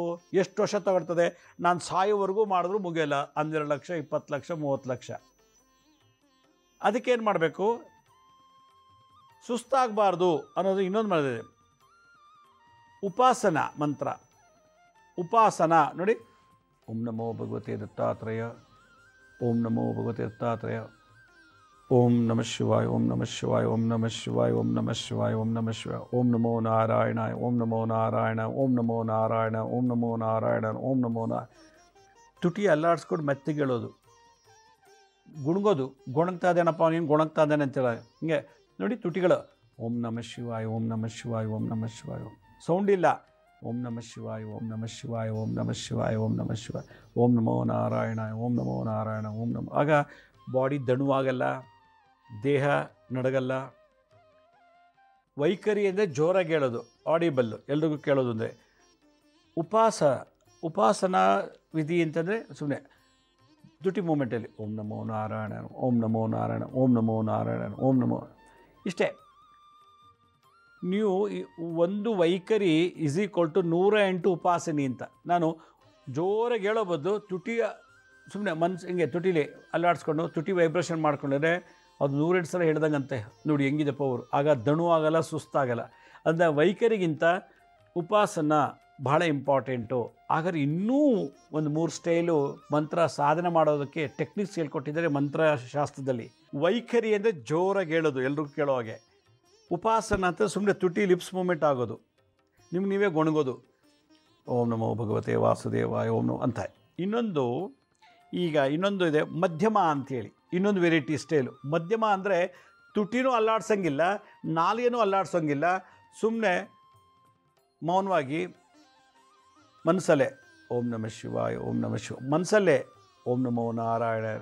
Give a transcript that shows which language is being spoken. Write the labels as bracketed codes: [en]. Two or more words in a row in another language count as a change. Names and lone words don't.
[kn] ಎಷ್ಟು ವರ್ಷ ತಗೊಳ್ತದೆ? ನಾನು ಸಾಯೋವರೆಗೂ ಮಾಡಿದ್ರೂ ಮುಗಿಯಲ್ಲ. 12 ಲಕ್ಷ 20 ಲಕ್ಷ 30 ಲಕ್ಷ. ಅದಕ್ಕೇನು ಮಾಡಬೇಕು? ಸುಸ್ತಾಗಬಾರ್ದು ಅನ್ನೋದು ಇನ್ನೊಂದು ಮಾಡಿದೆ. ಉಪಾಸನ ಮಂತ್ರ. ಉಪಾಸನ ನೋಡಿ. [sa] ಓಂ ನಮೋ ಭಗವತೆ ದತ್ತಾತ್ರೇಯ, ಓಂ ನಮೋ ಭಗವತೆ ದತ್ತಾತ್ರೇಯ, ಓಂ ನಮಃ ಶಿವಾಯ, ಓಂ ನಮಃ ಶಿವಾಯ, ಓಂ ನಮಃ ಶಿವಾಯ, ಓಂ ನಮಃ ಶಿವಾಯ, ಓಂ ನಮಃ ಶಿವಾಯ, ಓಂ ನಮೋ ನಾರಾಯಣಾಯ, ಓಂ ನಮೋ ನಾರಾಯಣ, ಓಂ ನಮೋ ನಾರಾಯಣ, ಓಂ ನಮೋ ನಾರಾಯಣ, ಓಂ ನಮೋ [kn] ತುಟಿ ಅಲ್ಲಾಡಿಸ್ಕೊಂಡು ಮೆತ್ತಿಗೆ ಹೇಳೋದು, ಗುಣಗೋದು. ಗೊಣಗ್ತಾ ಇದ್ದೇನಪ್ಪ ನೀನು, ಗೊಣಗ್ತಾ ಇದ್ದಾನೆ ಅಂತೇಳ ಹಿಂಗೆ ನೋಡಿ ತುಟಿಗಳು. [sa] ಓಂ ನಮಃ ಶಿವಾಯ, ಓಂ ನಮಃ ಶಿವಾಯ, ಓಂ ನಮಃ ಶಿವಾಯ. [kn] ಸೌಂಡ್ ಇಲ್ಲ. [sa] ಓಂ ನಮಃ ಶಿವಾಯ, ಓಂ ನಮಃ ಶಿವಾಯ, ಓಂ ನಮಃ ಶಿವಾಯ, ಓಂ ನಮಃ ಶಿವಾಯ, ಓಂ ನಮೋ ನಾರಾಯಣ, ಓಂ ನಮೋ ನಾರಾಯಣ, ಓಂ ನಮೋ. [kn] ಆಗ ಬಾಡಿ ದಣುವಾಗಲ್ಲ, ದೇಹ ನಡಗಲ್ಲ. ವೈಖರಿ ಅಂದರೆ ಜೋರಾಗಿ ಹೇಳೋದು, ಆಡಿಬಲ್ಲು, ಎಲ್ರಿಗೂ ಕೇಳೋದು. ಅಂದರೆ ಉಪಾಸನಾ ವಿಧಿ ಅಂತಂದರೆ ಸುಮ್ಮನೆ ದುಟಿ ಮೂಮೆಂಟಲ್ಲಿ [sa] ಓಂ ನಮೋ ನಾರಾಯಣ, ಓಂ ನಮೋ ನಾರಾಯಣ, ಓಂ ನಮೋ ನಾರಾಯಣ, ಓಂ ನಮೋ. [kn] ಇಷ್ಟೇ. ನೀವು ಒಂದು ವೈಖರಿ = 108 ಉಪಾಸನೆ ಅಂತ. ನಾನು ಜೋರಾಗಿ ಹೇಳೋ ಬದಲು ತುಟಿಯ ಸುಮ್ಮನೆ ಹಿಂಗೆ ತುಟಿಲಿ ಅಲ್ಲಾಡಿಸ್ಕೊಂಡು ತುಟಿ ವೈಬ್ರೇಷನ್ ಮಾಡ್ಕೊಂಡ್ರೆ ಅದು 108 ಸಲ ಹೇಳ್ದಂಗಂತೆ. ನೋಡಿ ಹೆಂಗಿದೆ ಪವರ್. ಆಗ ದಣು ಆಗಲ್ಲ, ಸುಸ್ತಾಗಲ್ಲ. ಅಂದರೆ ವೈಖರಿಗಿಂತ ಉಪಾಸನ ಬಹಳ ಇಂಪಾರ್ಟೆಂಟು. ಹಾಗಾದ್ರೆ ಇನ್ನೂ ಒಂದು 3 ಸ್ಟೈಲು ಮಂತ್ರ ಸಾಧನೆ ಮಾಡೋದಕ್ಕೆ ಟೆಕ್ನಿಕ್ಸ್ ಹೇಳ್ಕೊಟ್ಟಿದ್ದಾರೆ ಮಂತ್ರಶಾಸ್ತ್ರದಲ್ಲಿ. ವೈಖರಿ ಅಂದರೆ ಜೋರಾಗಿ ಹೇಳೋದು, ಎಲ್ರಿಗೂ ಕೇಳೋ ಹಾಗೆ. ಉಪಾಸನ ಅಂತ ಸುಮ್ಮನೆ ತುಟಿ [en] lips movement [kn] ಆಗೋದು, ನಿಮ್ಗೆ ನೀವೇ ಗೊಣಗೋದು. [sa] ಓಂ ನಮೋ ಭಗವತೆ ವಾಸುದೇವಾಯ ಓಂ ನಮೋ ಅಂತ. [kn] ಇನ್ನೊಂದು ಇದೆ ಮಧ್ಯಮ ಅಂಥೇಳಿ, ಇನ್ನೊಂದು [en] variety style. [kn] ಮಧ್ಯಮ ಅಂದರೆ ತುಟಿನೂ ಅಲ್ಲಾಡ್ಸೋಂಗಿಲ್ಲ, ನಾಲಿಗೆನೂ ಅಲ್ಲಾಡ್ಸೋಂಗಿಲ್ಲ, ಸುಮ್ಮನೆ ಮೌನವಾಗಿ ಮನಸ್ಸಲ್ಲೇ [sa] ಓಂ ನಮಃ ಶಿವಾಯ, ಓಂ ನಮಃ ಶಿವ, [kn] ಮನಸ್ಸಲ್ಲೇ [sa] ಓಂ ನಮೋ ನಾರಾಯಣ.